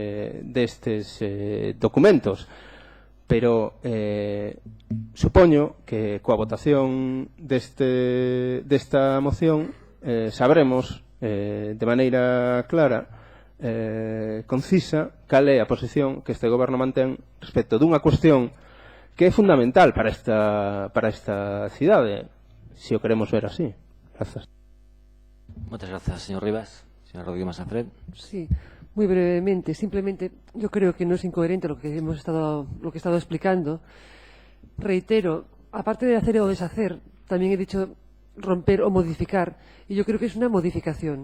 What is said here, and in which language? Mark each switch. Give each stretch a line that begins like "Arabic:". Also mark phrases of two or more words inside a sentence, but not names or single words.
Galician: documentos, pero supoño que coa votación desta moción sabremos de maneira clara, concisa, cal é a posición que este goberno mantén respecto dunha cuestión que é fundamental para esta cidade, se o queremos ver así. Gracias.
Spanish: Muchas gracias, señor Rivas. Señor Rodríguez Masafred. Sí, muy brevemente. Simplemente, yo creo que no es incoherente lo que he estado explicando. Reitero, aparte de hacer o deshacer, también he dicho romper o modificar, y yo creo que es una modificación.